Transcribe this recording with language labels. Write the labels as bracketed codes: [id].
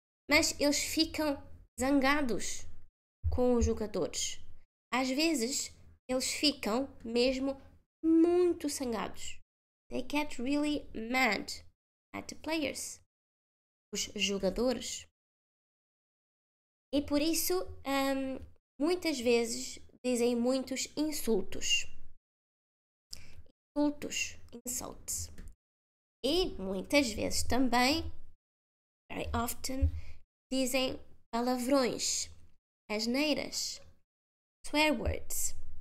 [pt] Mas eles ficam zangados com os jogadores. Às vezes, eles ficam mesmo muito zangados. [en] They get really mad at the players. [pt] Os jogadores. E por isso, muitas vezes, dizem muitos insultos. [en] Insults. [pt] E muitas vezes também, [en] very often, [pt] dizem palavrões, asneiras, [en] swear words.